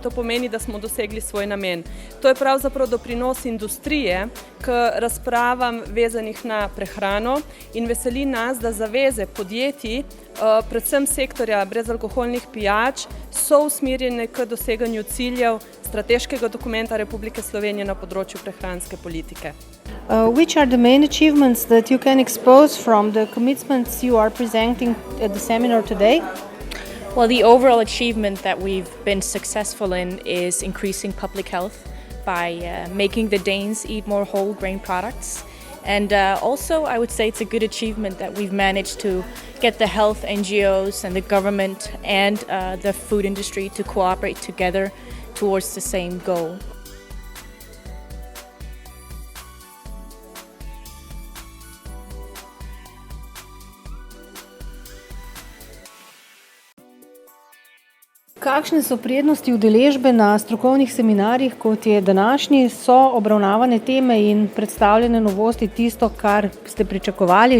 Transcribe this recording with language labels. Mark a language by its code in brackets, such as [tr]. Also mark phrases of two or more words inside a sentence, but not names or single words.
[sl] To pomeni, da smo dosegli svoj namen. To je pravzaprav doprinos industrije k razpravam vezanih na prehrano in veseli nas, da zaveze podjetij, predvsem sektorja brezalkoholnih pijač, so usmerjene k doseganju ciljev strateškega dokumenta Republike Slovenije na področju prehranske politike. [en] Which are the main achievements that you can expose from the commitments you are presenting at the seminar today? Well, the overall achievement that we've been successful in is increasing public health by making the Danes eat more whole grain products. And also, I would say it's a good achievement that we've managed to get the health NGOs and the government and the food industry to cooperate together towards the same goal. [sl] Kakšne so prednosti udeležbe na strokovnih seminarjih, kot je današnji, so obravnavane teme in predstavljene novosti tisto, kar ste pričakovali?